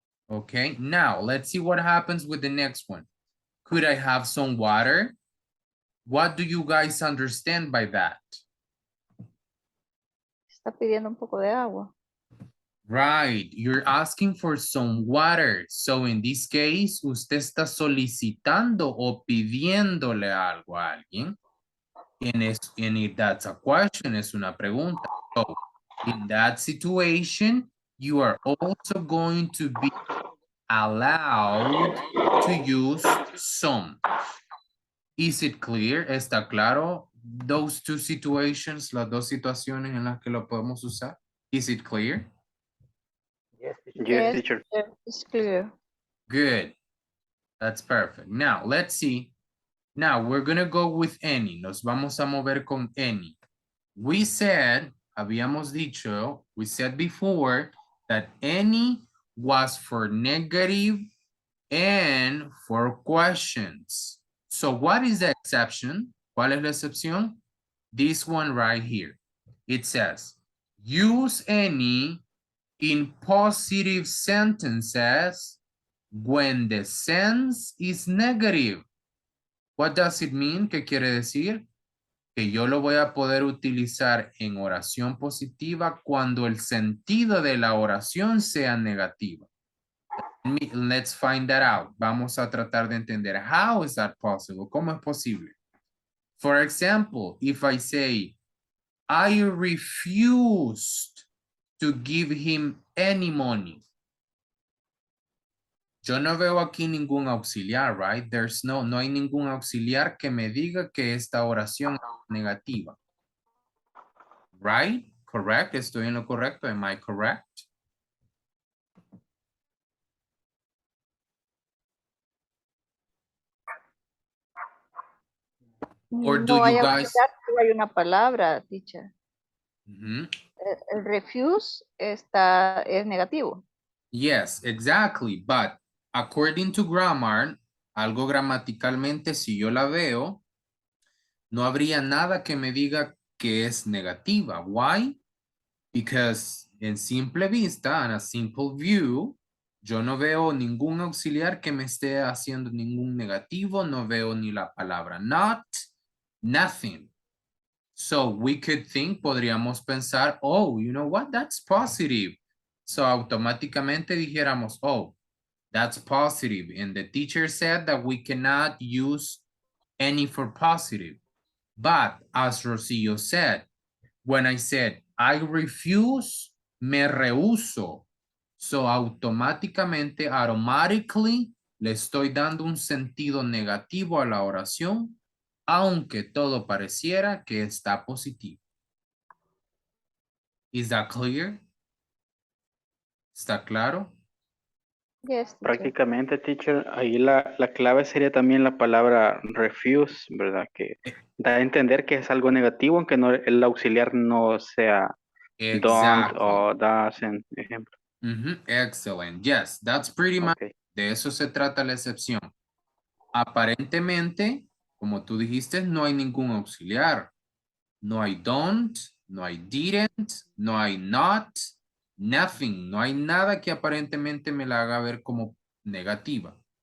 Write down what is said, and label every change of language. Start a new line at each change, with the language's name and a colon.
English: Okay, now let's see what happens with the next one. Could I have some water? What do you guys understand by that?
Spanish: Está pidiendo un poco de agua.
English: Right, you're asking for some water. So in this case,
Spanish: usted está solicitando o pidiéndole algo a alguien.
English: And if that's a question,
Spanish: es una pregunta.
English: So in that situation, you are also going to be allowed to use some. Is it clear?
Spanish: ¿Está claro?
English: Those two situations,
Spanish: las dos situaciones en las que lo podemos usar.
English: Is it clear? Yes, teacher. Yes, teacher. It's clear. Good. That's perfect. Now, let's see. Now, we're going to go with any.
Spanish: Nos vamos a mover con any.
English: We said,
Spanish: habíamos dicho,
English: we said before that any was for negative and for questions. So what is the exception?
Spanish: ¿Cuál es la excepción?
English: This one right here. It says, use any in positive sentences when the sense is negative. What does it mean?
Spanish: ¿Qué quiere decir? Que yo lo voy a poder utilizar en oración positiva cuando el sentido de la oración sea negativa.
English: Let's find that out.
Spanish: Vamos a tratar de entender.
English: How is that possible?
Spanish: ¿Cómo es posible?
English: For example, if I say, I refused to give him any money.
Spanish: Yo no veo aquí ningún auxiliar,
English: right?
Spanish: No hay ningún auxiliar que me diga que esta oración es negativa.
English: Right? Correct?
Spanish: Estoy en lo correcto.
English: Am I correct? Or do
Spanish: No hay
English: you guys...
Spanish: auxiliar, pero hay una palabra, teacher. Mm-hmm. El refuse es negativo.
English: Yes, exactly. But according to grammar,
Spanish: algo gramaticalmente, si yo la veo, no habría nada que me diga que es negativa.
English: Why? Because
Spanish: en simple vista, en
English: a simple view,
Spanish: yo no veo ningún auxiliar que me esté haciendo ningún negativo, no veo ni la palabra not,
English: nothing. So we could think,
Spanish: podríamos pensar,
English: oh, you know what, that's positive. So
Spanish: automáticamente dijéramos,
English: oh, that's positive. And the teacher said that we cannot use any for positive. But as Rosillo said, when I said, I refuse,
Spanish: me rehuso.
English: So
Spanish: automáticamente,
English: automatically,
Spanish: le estoy dando un sentido negativo a la oración, aunque todo pareciera que está positivo.
English: Is that clear?
Spanish: ¿Está claro?
English: Yes, teacher.
Spanish: Prácticamente, teacher, ahí la clave sería también la palabra refuse, ¿verdad? Que da a entender que es algo negativo, aunque no, el auxiliar no sea don't
English: Exactly.
Spanish: o doesn't, ejemplo.
English: Excellent. Yes, that's pretty much. Okay.
Spanish: De eso se trata la excepción. Aparentemente, como tú dijiste, no hay ningún auxiliar. No hay don't, no hay didn't, no hay not,
English: nothing.
Spanish: No hay nada que aparentemente me la haga ver como negativa.